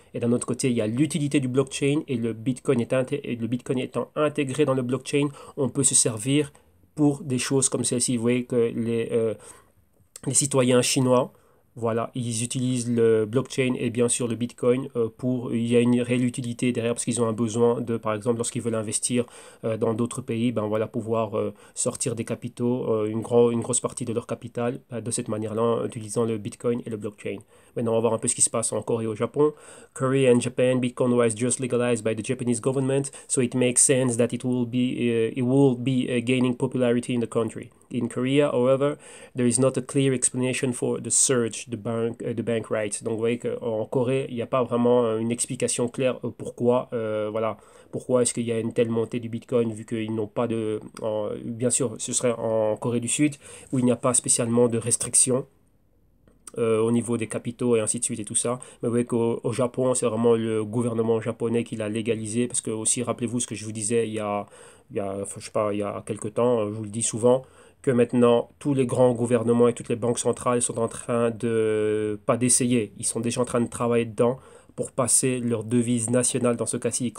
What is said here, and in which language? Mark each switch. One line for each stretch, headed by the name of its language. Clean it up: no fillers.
French: Et d'un autre côté, il y a l'utilité du blockchain et le Bitcoin étant intégré dans le blockchain, on peut se servir pour des choses comme celle-ci. Vous voyez que les citoyens chinois, voilà, ils utilisent le blockchain et bien sûr le Bitcoin il y a une réelle utilité derrière parce qu'ils ont un besoin de, par exemple, lorsqu'ils veulent investir dans d'autres pays, ben voilà, pouvoir sortir des capitaux, une grosse partie de leur capital de cette manière-là, en utilisant le Bitcoin et le blockchain. Maintenant, on va voir un peu ce qui se passe en Corée et au Japon.
English: Korea and Japan, Bitcoin was just legalized by the Japanese government, so it makes sense that it will be gaining popularity in the country. In Korea, however, there is not a clear explanation for the surge the bank rates.
French: Donc vous voyez qu'en Corée, il n'y a pas vraiment une explication claire pourquoi, voilà, pourquoi est-ce qu'il y a une telle montée du Bitcoin vu qu'ils n'ont pas bien sûr, ce serait en Corée du Sud où il n'y a pas spécialement de restrictions. Au niveau des capitaux et ainsi de suite et tout ça. Mais vous voyez qu'au Japon, c'est vraiment le gouvernement japonais qui l'a légalisé parce que aussi, rappelez-vous ce que je vous disais je sais pas, il y a quelques temps, je vous le dis souvent, que maintenant tous les grands gouvernements et toutes les banques centrales sont en train de, pas d'essayer, ils sont déjà en train de travailler dedans pour passer leur devise nationale dans ce cas-ci.